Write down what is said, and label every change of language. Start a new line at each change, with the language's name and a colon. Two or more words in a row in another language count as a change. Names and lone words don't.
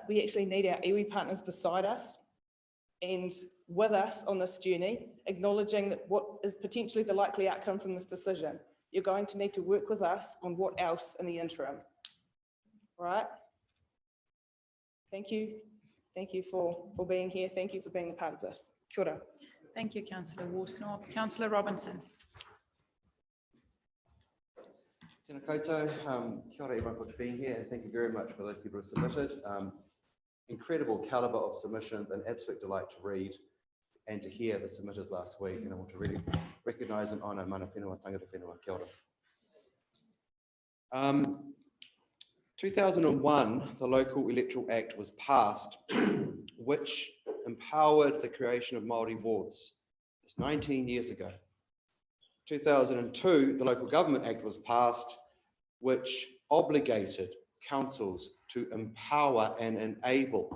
English: We actually need our iwi partners beside us and with us on this journey, acknowledging that what is potentially the likely outcome from this decision. You're going to need to work with us on what else in the interim, right? Thank you. Thank you for being here. Thank you for being a part of this.
Māori: Kia ora.
English: Thank you, Councillor Worsnop. Councillor Robinson.
Māori: Tēnā koutou, kia ora
English: everyone for being here, and thank you very much for those people who submitted. Incredible calibre of submissions, an absolute delight to read and to hear the submitters last week, and I want to really recognise and honour
Māori: mana whenua, tangata whenua, kia ora.
English: 2001, the Local Electoral Act was passed, which empowered the creation of Māori wards. It's 19 years ago. 2002, the Local Government Act was passed, which obligated councils to empower and enable.